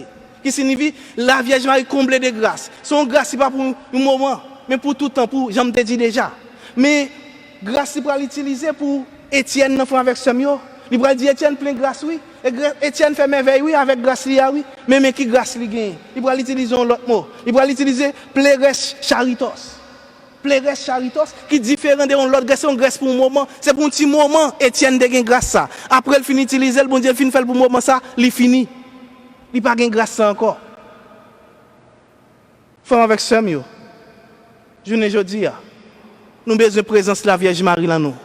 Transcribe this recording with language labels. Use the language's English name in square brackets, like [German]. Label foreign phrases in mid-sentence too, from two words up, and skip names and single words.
[French] Qui signifie la Vierge Marie comblée de grâce. Son grâce, ce n'est pas pour un moment, mais pour tout le temps, pour, j'en te dis déjà. Mais grâce, il va l'utiliser pour Étienne, avec Samuel. Il va dire Étienne plein de grâce, oui. Et Étienne fait merveille, oui, avec grâce, oui. Mais qui grâce il gagne? Il va l'utiliser un autre mot. Il va l'utiliser [Greek] πλήρης χάριτος. Πλήρης χάριτος, [French] qui est différent de l'autre grâce, c'est une grâce pour un moment. C'est pour un petit moment, Étienne de grâce ça. Après, il finit d'utiliser, le bon Dieu, il finit de faire pour un moment ça, il finit. Il n'y a pas de grâce encore. Femme avec Samuel, je ne dis pas, nous avons besoin de présence de la Vierge Marie là nous.